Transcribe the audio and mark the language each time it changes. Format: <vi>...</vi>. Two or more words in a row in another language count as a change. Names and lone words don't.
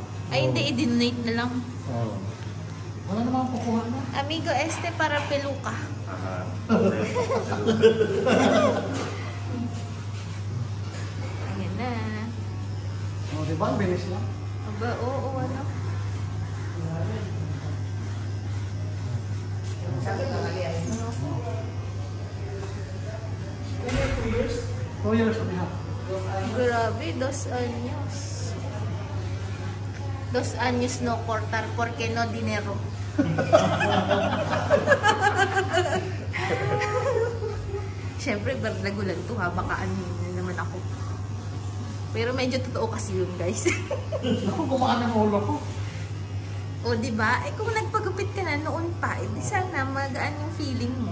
<tl>Ay, hindi, i-donate na lang. Wala namang kukuha na.</tl> <es>Amigo, para peluka.</es> <tl>Ayan na. O, diba? Ang bilis lang. Aba, oo, ano?</tl> <en>Oh, years and a half.</en> <tl>Grabe, 2 anyos.</tl> <es>2 anyos no cortar porque no dinero.</es> <tl>Siyempre, bardagulan to ha. Baka ano naman ako. Pero medyo totoo kasi yun, guys. Ako, gumaan ng ulo ko. O, diba? Eh, kung nagpagupit ka na noon pa, eh, di sana magaan yung feeling mo.</tl>